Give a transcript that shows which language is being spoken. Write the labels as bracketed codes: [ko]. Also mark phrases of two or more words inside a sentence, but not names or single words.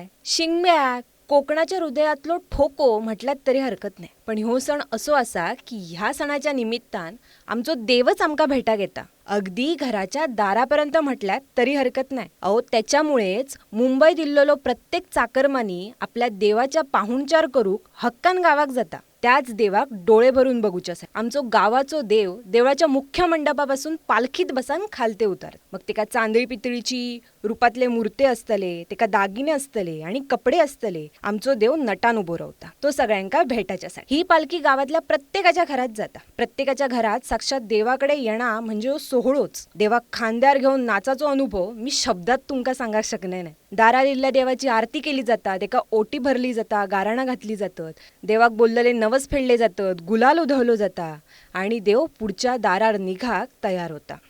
[kok] शिंगम्या कोकणाच्या हृदयातलो ठोको म्हटल्यात तरी हरकत नाही. पण ह्यो सण असो असा की ह्या सणाच्या निमित्तान आमचो देवच आमका भेटा घेता. अगदी घराच्या दारापर्यंत म्हटल्यात तरी हरकत नाही. अहो त्याच्यामुळेच मुंबईत इल्लोलो प्रत्येक चाकरमानी आपल्या देवाच्या पाहुणचार करूक हक्कान गावाक जाता. त्याच देवाक डोळे भरून बघूच्यासाठी. आमचो गावाचो देव देवळाच्या मुख्य मंडपापासून पालखीत बसान खालते उतार. मग तेका चांदळी पितळीची रूपातले मूर्ते असतले, तेका दागिने असतले आणि कपडे असतले. आमचो देव नटान उभो रावता तो सगळ्यांका भेटाच्यासाठी. ही पालखी गावातल्या प्रत्येकाच्या घरात जाता. प्रत्येकाच्या घरात साक्षात देवाकडे येणा म्हणजे सोहळोच. देवाक खांद्यार घेऊन नाचाचो अनुभव मी शब्दात तुमका सांगाक शकणे नाही. दारार इल्ल्या देवाची आरती केली जाता, तेका ओटी भरली जाता, गाराणा घातली जातात, देवाक बोललेले नवस फेडले जातात, गुलाल उधळलो जाता आणि देव पुढच्या दारार निघाक तयार होता.